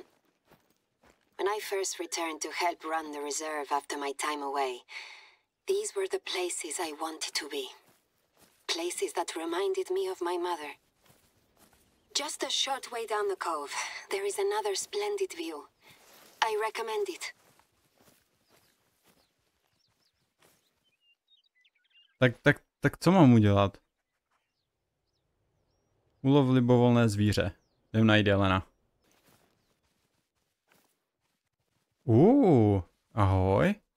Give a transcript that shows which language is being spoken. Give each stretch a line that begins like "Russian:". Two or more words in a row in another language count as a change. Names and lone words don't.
English: When I first returned to help run the reserve after my time away, these were the places I wanted to be. Places that reminded me of my mother. Just a short way down the cove, there is another splendid view. I recommend it.
Czech: Tak co mám udělat? Ulov libovolné zvíře. Jdem najít jelena. Ahoj.